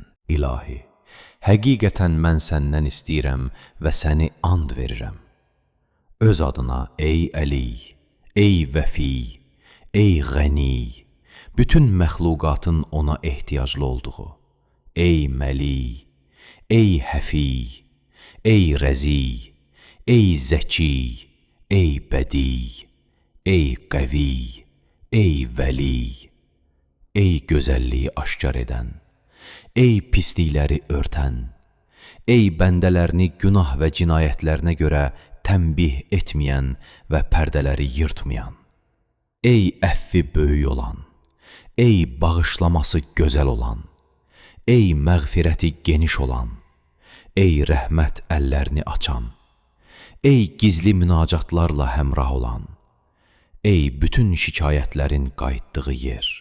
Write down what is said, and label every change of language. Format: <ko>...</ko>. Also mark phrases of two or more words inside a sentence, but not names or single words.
<az>İlahi, həqiqətən mən səndən istəyirəm və səni and verirəm. Öz adına ey Əli, ey Vəfi, ey Ғəni, bütün məxluqatın ona ehtiyaclı olduğu, ey Məli, ey Həfi, ey Rəzi, ey Zəki, ey Bədi, ey Qəvi, ey Vəli, ey gözəlliyi aşkar edən, ey pislikləri örtən, ey bəndələrini günah və cinayətlərinə görə tənbih etməyən və pərdələri yırtmayan, ey əffi böyük olan, ey bağışlaması gözəl olan, ey məğfirəti geniş olan, ey rəhmət əllərini açan, ey gizli münacatlarla həmrah olan, ey bütün şikayətlərin qayıtdığı yer,</az>